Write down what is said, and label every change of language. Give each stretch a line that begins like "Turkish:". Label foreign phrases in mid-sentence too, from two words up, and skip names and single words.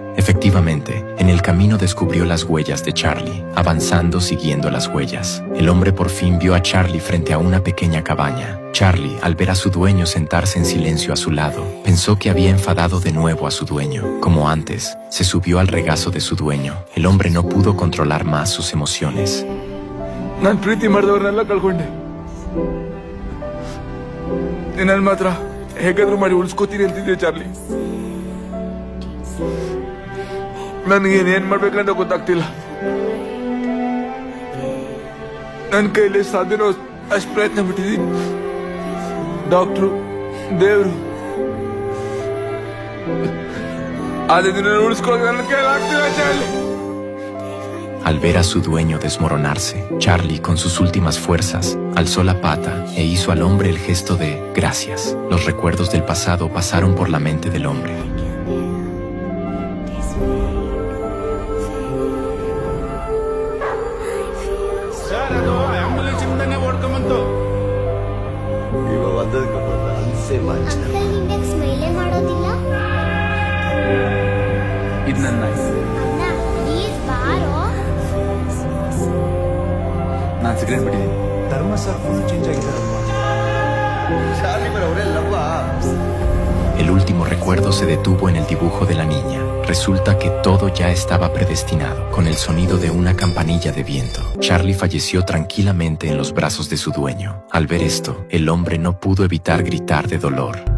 Spanish: Efectivamente, en el camino descubrió las huellas de Charlie, avanzando siguiendo las huellas. El hombre por fin vio a Charlie frente a una pequeña cabaña. Charlie, al ver a su dueño sentarse en silencio a su lado, pensó que había enfadado de nuevo a su dueño. Como antes, se subió al regazo de su dueño. El hombre no pudo controlar más sus emociones.
Kannada: ನಾನು ಪ್ರೀತಿ ಮಾಡಿದವ್ರನ್ನೆಲ್ಲ ಕಳ್ಕೊಂಡೆ. ನಿನ್ನ ಮಾತ್ರ ಹೇಗಾದ್ರೂ ಮಾಡಿ ಉಳಿಸ್ಕೋತೀನಿ ಅಂತಿದ್ದೆ ಚಾರ್ಲಿ. ನನಗೇನೇನ್ ಮಾಡ್ಬೇಕಂತ ಗೊತ್ತಾಗ್ತಿಲ್ಲ. ನನ್ನ ಕೈಲಿ ಸಾಧ್ಯನೋ ಅಷ್ಟು ಪ್ರಯತ್ನ ಬಿಟ್ಟಿದ್ದೀನಿ. ಡಾಕ್ಟ್ರು, ದೇವ್ರು, ಆದ್ರೆ ನಿನ್ನ ಉಳಿಸ್ಕೊಳ್ಳೋದು ನನ್ನ ಕೈಲಾಗ್ತಿಲ್ಲ ಚಾರ್ಲಿ.
Spanish: Al ver a su dueño desmoronarse, Charlie, con sus últimas fuerzas, alzó la pata e hizo al hombre el gesto de gracias. Los recuerdos del pasado pasaron por la mente del hombre.
Kannada: ಅಂಕಲ್ ನಿಂಗೆ ಸ್ಮೈಲೇ ಮಾಡೋದಿಲ್ಲ? ಇದು ನನ್ನ ಅಣ್ಣ ಪ್ಲೀಸ್ ಬಾರೋ. ನಾನು ಸಿಗರೇಟ್ ಬಿಟ್ಟಿದ್ದೀನಿ. ಧರ್ಮ ಸರ್
English: full change
Kannada: ಆಗಿದ್ದಾರಲ್ವಾ? ಚಾರ್ಲಿ ಮೇಲೆ ಅವರೆಲ್ಲವಾ?
Spanish: El último recuerdo se detuvo en el dibujo de la niña. Resulta que todo ya estaba predestinado. Con el sonido de una campanilla de viento, Charlie falleció tranquilamente en los brazos de su dueño. Al ver esto, el hombre no pudo evitar gritar de dolor.